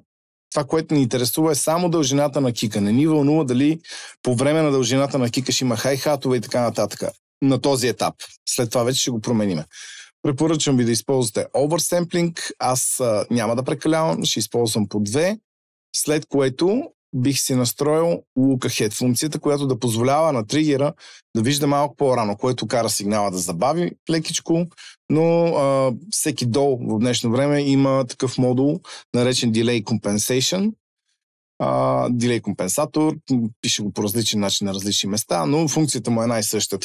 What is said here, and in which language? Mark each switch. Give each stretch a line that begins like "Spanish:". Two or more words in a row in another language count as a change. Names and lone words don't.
Bulgarian: Това, което ни интересува е само дължината на кика. Не ни вълнува дали по време на дължината на кика ще има хай-хатове и така нататък. На този етап. След това вече ще го променим. Препоръчвам ви да използвате oversampling. Аз няма да прекалявам, ще използвам по 2, след което бих си настроил
English: look ahead
Bulgarian: функцията, която да позволява на тригера да вижда малко по-рано, което кара сигнала да забави лекичко, но всеки DAW в днешно време има такъв модул, наречен
English: Delay Compensation,
Bulgarian: дилей компенсатор, пише го по различен начин на различни места, но функцията му е една и съща.